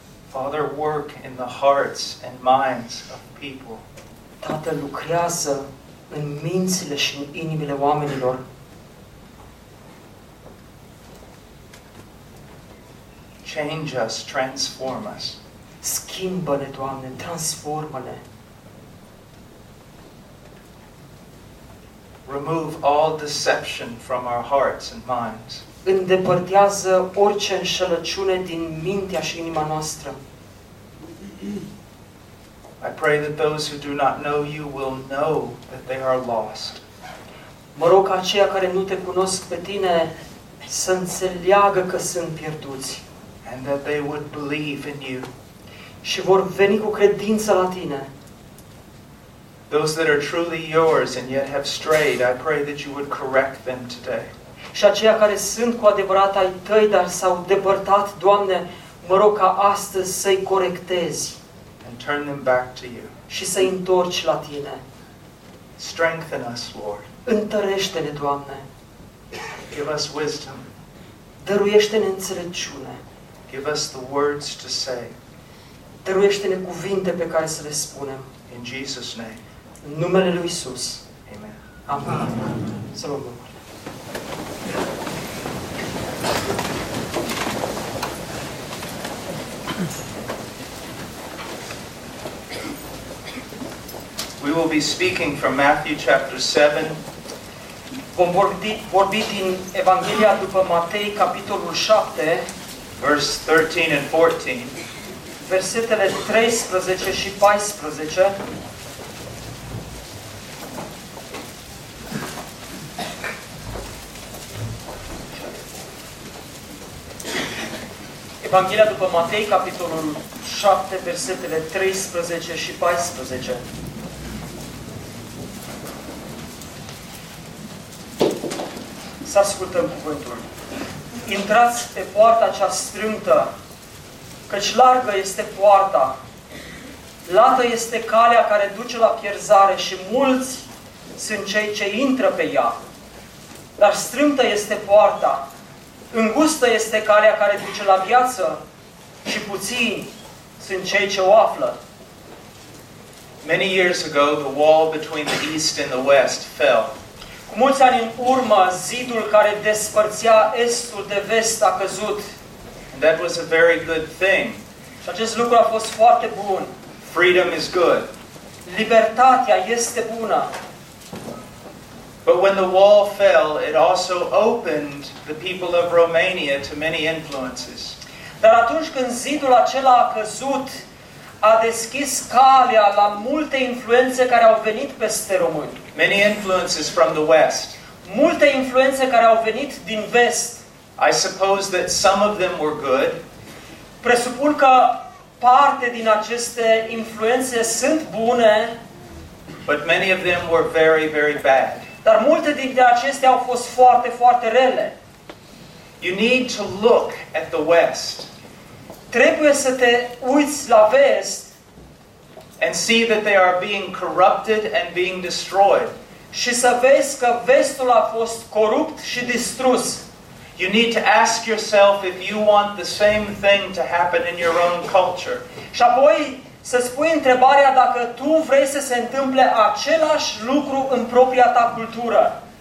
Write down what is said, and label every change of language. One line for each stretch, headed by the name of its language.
English: Father, work in the hearts and minds of people.
Romanian: Tată, lucrează în mințile și în inimile oamenilor.
English: Change us, transform us.
Romanian: Schimbă-ne, Doamne, transformă-ne.
English: Remove all deception from our hearts and minds.
Romanian: Îndepărtează orice înșelăciune din mintea și inima noastră.
English: I pray that those who do not know you will know that they are lost.
Romanian: Mă rog ca aceia care nu te cunosc pe tine să înțeleagă că sunt pierduți.
English: And that they would believe in you.
Romanian: Și vor veni cu credință la tine.
English: Those that are truly yours and yet have strayed, I pray that you would correct them today.
Romanian: Și aceia care sunt cu adevărat ai tăi, dar s-au depărtat, Doamne, mă rog ca astăzi să-i corectezi.
English: And turn them back to you.
Romanian: Și să-i întorci la tine.
English: Strengthen us, Lord.
Romanian: Întărește-ne, Doamne.
English: Give us wisdom.
Romanian: Dăruiește-ne înțelepciune.
English: Give us the words to say.
Romanian: Dăruiește-ne cuvinte pe care să le spunem.
English: In Jesus' name.
Romanian: În numele lui Iisus.
English: Amen.
Romanian: Amen. Să vă rugăm.
English: We will be speaking from Matthew chapter 7.
Romanian: Vom vorbi din Evanghelia după Matei, capitolul 7,
English: verse 13 and 14.
Romanian: Versetele 13 și 14. Evanghelia după Matei, capitolul 7, versetele 13 și 14. Să ascultăm cuvântul. Intrați pe poarta cea strâmtă, căci largă este poarta. Lată este calea care duce la pierzare și mulți sunt cei ce intră pe ea. Dar strâmtă este poarta, îngustă este calea care duce la viață și puțini sunt cei ce o află.
English: Many years ago, the wall between the east and the west fell.
Romanian: Cu mulți ani în urmă, zidul care despărțea estul de vest a căzut.
English: And that was a very good thing.
Romanian: Și acest lucru a fost foarte bun.
English: Freedom is good.
Romanian: Libertatea este bună.
English: But when the wall fell, it also opened the people of Romania to many influences.
Romanian: Dar atunci când zidul acela a căzut, a deschis calea la multe influențe care au venit peste români.
English: Many influences from the west.
Romanian: Multe influențe care au venit din vest.
English: I suppose that some of them were good.
Romanian: Presupun că parte din aceste influențe sunt bune.
English: But many of them were very, very bad.
Romanian: Dar multe dintre acestea au fost foarte, foarte rele.
English: You need to look at the west.
Romanian: Trebuie să te uiți la vest.
English: And see that they are being corrupted and being destroyed.
Romanian: Și să vezi că vestul a fost corupt și distrus.
English: You need to ask yourself if you want the same thing to happen in your own culture.
Romanian: Și apoi să-ți pui întrebarea dacă tu vrei să se întâmple același lucru în propria ta cultură.